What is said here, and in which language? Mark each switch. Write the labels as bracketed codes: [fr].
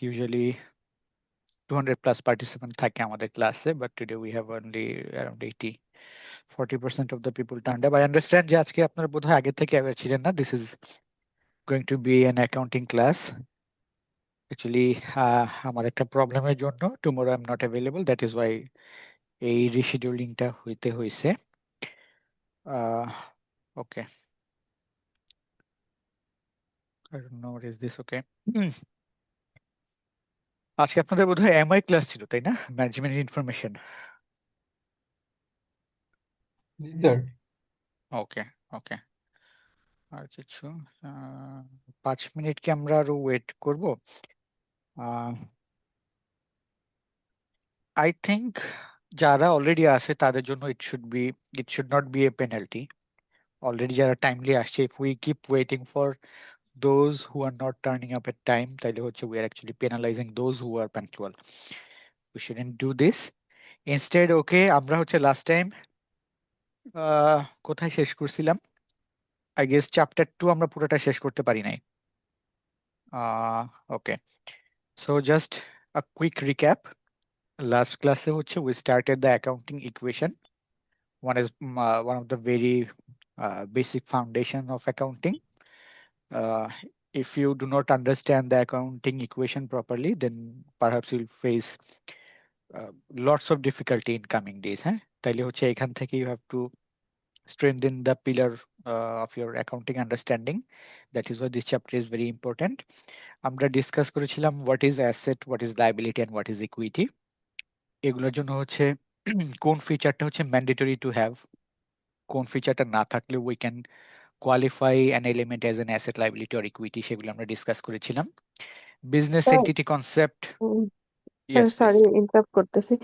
[en] Usually 200 plus participants [bn] থাকে আমাদের ক্লাসে, [en] but today we have only around 40% of the people turned up. I understand [bn] যে আজকে আপনারা বোধহয় আগে থেকে [en] aware [bn] ছিলেন না. [en] This is going to be an accounting class. Actually, [bn] আমার একটা প্রবলেমের জন্য [en] tomorrow I'm not available. That is why [bn] এই রিশিডিউলিংটা হইতে হইছে। [en] Okay, I don't know what is this. Okay. [bn] আজকে আপনাদের বোধহয় এমআই ক্লাস ছিল, তাই না? [en] Management information. [bn] জি স্যার। ওকে, ওকে। আর কিছু 5 মিনিট কি আমরা আরো ওয়েট করব? [en] I think যারা already আছে তাদের জন্য it should not be a penalty. [bn] Already যারা টাইমলি আসছে, [en] if we keep waiting for those who are not turning up at time, [bn] তাহলে হচ্ছে [en] we are actually penalizing those who are punctual. We shouldn't do this. Instead, okay, [bn] আমরা হচ্ছে last time কোথায় শেষ করছিলাম? I guess chapter 2 আমরা পুরোটা শেষ করতে পারি নাই। [en] Okay, so just a quick recap. [bn] লাস্ট ক্লাসে হচ্ছে [en] we started the accounting equation. One of the very basic foundation of accounting. Uh, if you do not understand the accounting equation properly, then perhaps you'll face lots of difficulty in coming days. [bn] হ্যাঁ, তাইলে হচ্ছে এখান থেকে [en] you have to strengthen the pillar of your accounting understanding. That is why this chapter is very important. [bn] আমরা discuss করেছিলাম [en] what is asset, what is liability and what is equity. [bn] এগুলোর জন্য হচ্ছে কোন ফিচারটা হচ্ছে ম্যান্ডেটরি টু হ্যাভ, কোন ফিচারটা না থাকলে [en] we can qualify an element as an asset, liability or equity, [bn] সেগুলো আমরা ডিসকাস করেছিলাম। [en] Business sir entity concept. Sir yes please. [bn] Sorry interrupt করতেছি।